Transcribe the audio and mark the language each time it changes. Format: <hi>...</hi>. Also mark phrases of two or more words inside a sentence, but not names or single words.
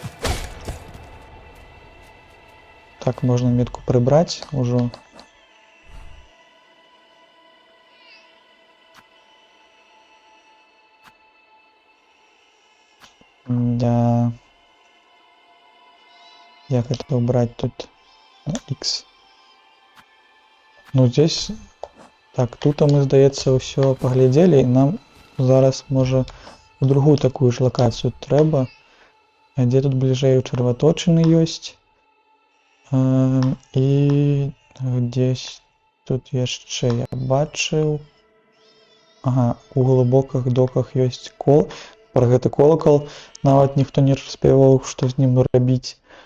<be>Так, можна метку прыбраць ужо.</be> <ru>Да. Як это убрать тут? X. Ну здесь...</ru> <be>Так, тут мы, здаецца, ўсё паглядзелі, і нам зараз, можа, у другую такую ж лакацыю трэба. А дзе тут бліжэй у чарваточыны ёсць? І дзесь тут яшчэ я бачыў. Ага, у глыбокіх доках ёсць Пра гэты колакал нават ніхто не распавяваў, што з ім рабіць.</be>